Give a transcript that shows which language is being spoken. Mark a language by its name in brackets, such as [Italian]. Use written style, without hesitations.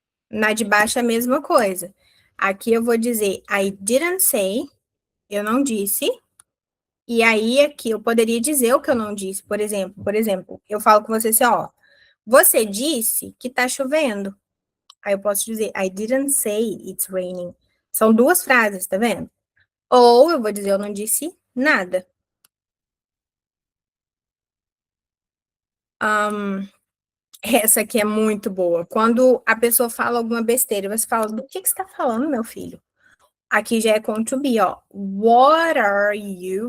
[Portuguese] Na de baixo é a mesma coisa. Aqui eu vou dizer [English] I didn't say, [Portuguese] eu não disse. E aí aqui eu poderia dizer o que eu não disse, por exemplo, eu falo com você assim, ó, Você disse que tá chovendo. Aí eu posso dizer, [English] I didn't say it's raining. [Portuguese] São duas frases, tá vendo? Ou eu vou dizer, eu não disse nada. Um, essa aqui é muito boa. Quando a pessoa fala alguma besteira, você fala, do que você tá falando, meu filho? Aqui já é com to be, ó. [English] What are you?